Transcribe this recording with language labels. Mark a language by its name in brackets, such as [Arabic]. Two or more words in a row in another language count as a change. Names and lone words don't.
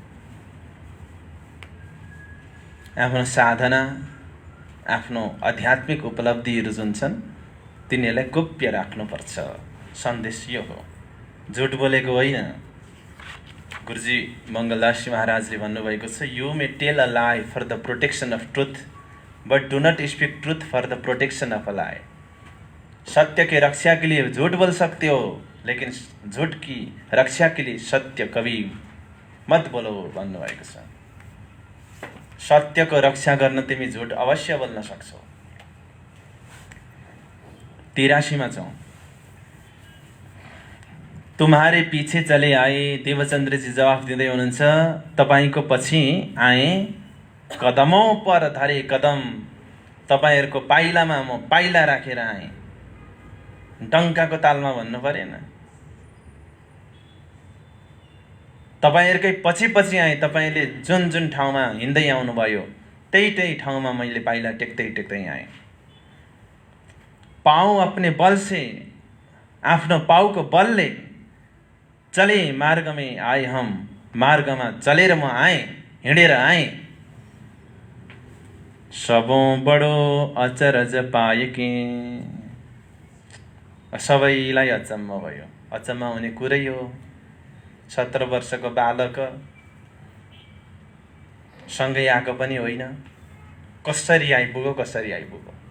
[Nepali] आफ्नो साधना, आफ्नो आध्यात्मिक उपलब्धिहरू जुन छन् तिनीहरूलाई गोप्य राख्नुपर्छ। सन्देश यो हो, झुट बोलेको होइन। गुरुजी मङ्गलदास महाराजले भन्नुभएको छ, [English] you may tell a lie for the protection of truth but do not speak truth for the protection of a lie. [Hindi] सत्य के रक्षा के लिए झूठ बोल सकते हो, लेकिन झूठ की रक्षा के लिए सत्य कभी मत बोलो [Nepali] भन्नुभएको छ। सत्यको रक्षा गर्न तिमी झूठ अवश्य बोल्न सक्छौ। 83 मा छौं। [Hindi] तुम्हारे पीछे चले आए, [Nepali] देवचन्द्रजी जवाफ दिँदै हुनुहुन्छ, तपाईको पछि आए, [Hindi] कदमौं पर धरे कदम, [Nepali] तपाईहरुको पाइलामा म पाइला राखेर आएँ। डङ्काको तालमा भन्नु परेन। तपाईहरुकै पछि पछि आएँ, तपाईले जुन जुन ठाउँमा हिँड्दै आउनुभयो त्यही ठाउँमा मैले पाइला टेक्दै टेक्दै आएँ। [Hindi] पाऊ अपने बल से, [Nepali] आफ्नो पाउको बलले [Hindi] चले मार्ग में आए हम, [Nepali] मार्गमा चलेर म आएँ, हिँडेर आएँ। [Hindi] सबौं बडो अचरज पाएके, [Nepali] सबैलाई अचम्म भयो। अचम्म हुने कुरै हो। 17 वर्षको बालक सँगै आएको पनि होइन, कसरी आइपुग्यो, कसरी आइपुग्यो।